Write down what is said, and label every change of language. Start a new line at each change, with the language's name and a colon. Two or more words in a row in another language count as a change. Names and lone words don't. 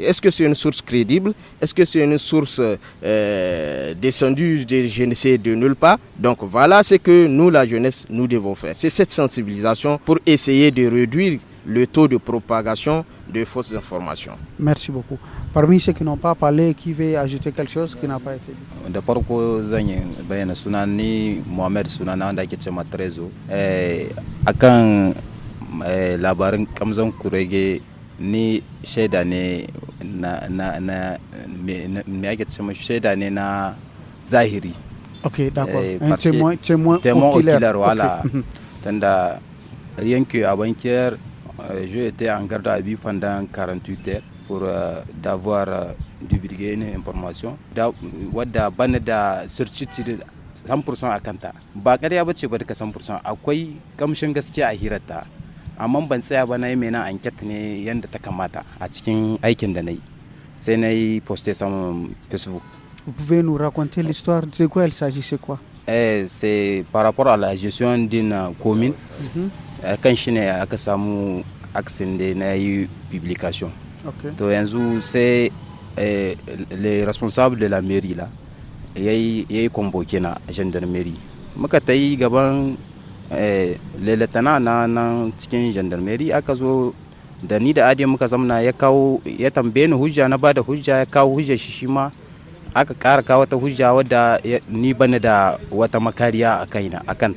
French: Est-ce que c'est une source crédible? Est-ce que c'est une source descendue de je ne sais de nulle part? Donc voilà ce que nous, la jeunesse, nous devons faire. C'est cette sensibilisation pour essayer de réduire le taux de propagation de fausses informations. Merci beaucoup. Parmi ceux qui n'ont pas parlé, qui veut ajouter quelque chose qui n'a pas été dit?
Hausa: Da farko zan yi bayyana suna ni Muhammad sunana wanda ake cewa Trezo. Akan labarin kamzan kurege ni shaida ne na me ake cewa shaida ne na zahiri.
French: Ok, d'accord. Un témoin oculaire, voilà. Tanda rien que avant-hier, j'ai été en garde à vue pendant 48 heures pour d'avoir divulgué une information.
Hausa: Wadda bana da certitude 100% a kanta. Ba ƙarya bace ba duka 100%. Akwai kamshin gaskiya a hirarta. Amma ban tsaya ba na yi mena enquête ne yanda ta kamata a cikin aikin da na yi. Sai na yi
French: posté sur Facebook. Vous pouvez nous raconter l'histoire? De quoi il s'agit? C'est quoi? C'est par rapport à la gestion d'une commune.
Hausa: Kan shi ne aka samu accent da na yi publication. To yanzu sai
French: le responsable de la mairie là
Hausa: yayi convoqué na gendarmerie. Muka ta yi gaban
French: le lieutenant
Hausa: na cikin gendarmerie aka zo da ni da Ade muka zamna ya tambaye ni hujja, na bada hujja, ya kawo hujjar shi ma aka ƙara kawo wata hujja wadda ni bane da wata makariya a kanta.